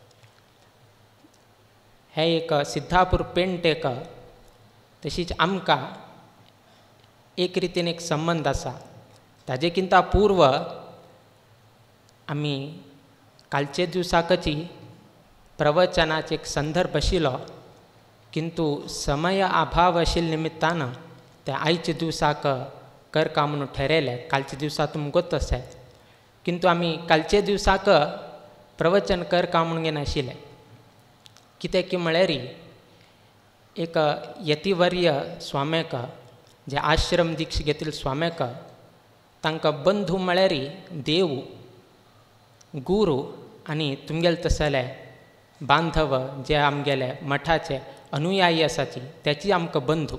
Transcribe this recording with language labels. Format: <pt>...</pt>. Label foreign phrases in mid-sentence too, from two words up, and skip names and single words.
<kok>हे एक सिद्धापूर पेंट एक तशीच आमकां एक रितीन एक संबंध आसा. ताजे किंता पूर्व आमी कालचे दिवसाकची प्रवचनाचे एक संदर्भ आशिल्लो, किंतु समय अभाव आशिल्ल्या निमित्तान ते आयच्या दिवसाक करका म्हणून ठरयलें. कालच्या दिवसा तुमकां गोत आसा, किंतु आमी कालचे दिवसाक प्रवचन करका म्हणून घेनाशिल्ले. कितें की म्हळ्यार एक यतिवर्य स्वाम्याक जे आश्रम दीक्ष घेतिल्ले स्वाम्याक तांकां बंधू म्हळ्यार देव, गुरू आनी तुमगेले तसले बांधव जे आमगेले मठाचे अनुयायी आसाची त्याची आमकां बंधू.</kok>